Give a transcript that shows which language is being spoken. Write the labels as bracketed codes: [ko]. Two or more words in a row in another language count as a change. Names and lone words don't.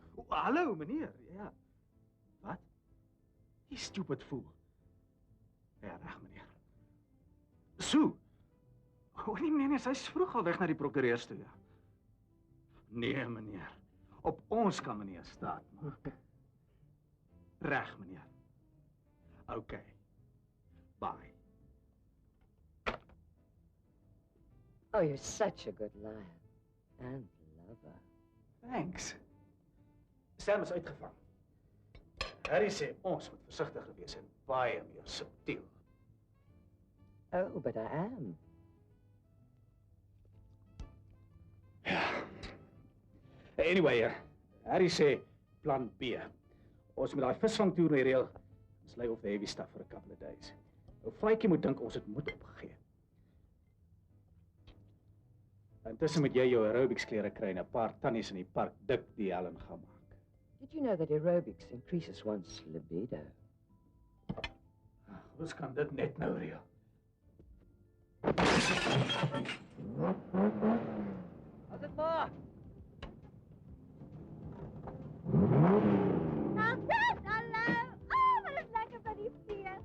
[af] Hallo, meneer. Ja. Wat? Die [en] stupid fool. [af] Ja, reg, meneer. So. Nee, meneer, sy is vroeg al weg na die prokureurs toe, ja. Nee, meneer. Op ons kan meneer staat maak. Reg, meneer. Okay. Bye. [en] Oh, you're such a good liar. And lover. [af] Thanks. Sam is uitgevang. Harry sê ons moet versigtiger wees en baie meer subtiel. [en] Oh, but I am. [af] Anyway, Harry sê plan B. Ons moet daai visvangtoer reël. [en] Ons lay off the heavy stuff for a couple of days. [af] Ou Faitjie moet dink ons het moed opgegee. Intussen moet jy jou aerobics klere kry en 'n paar tannies in die park dik die Helen gaan maak. [en] Did you know that aerobics increases one's libido? [af] Ons kan dit net nou reël. As dit maar. Hallo! Oh, wat is lekker by die fees.